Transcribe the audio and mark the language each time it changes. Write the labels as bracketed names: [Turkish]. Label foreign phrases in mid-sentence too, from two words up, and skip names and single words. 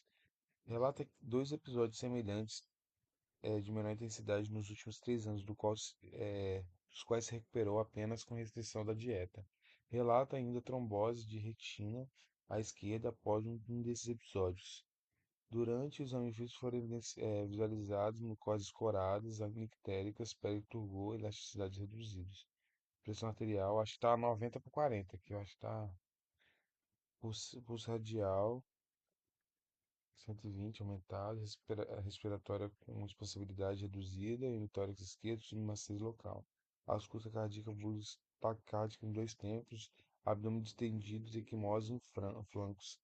[Portuguese] Relata dois episódios semelhantes de menor intensidade nos últimos 3 anos, dos quais se recuperou apenas com restrição da dieta. Relata ainda trombose de retina à esquerda após um desses episódios. Durante o exame físico foram visualizados mucosas coradas, actéricas, pele turgor, elasticidades reduzidas. Pressão arterial, acho que tá 90 por 40, que eu acho que tá pulso radial 120 aumentado, respiratória com responsabilidade reduzida, hemitórax esquerdo, submaciez local. Ausculta cardíaca, pulso taquicárdica em dois tempos, abdômen distendido, equimose em flancos.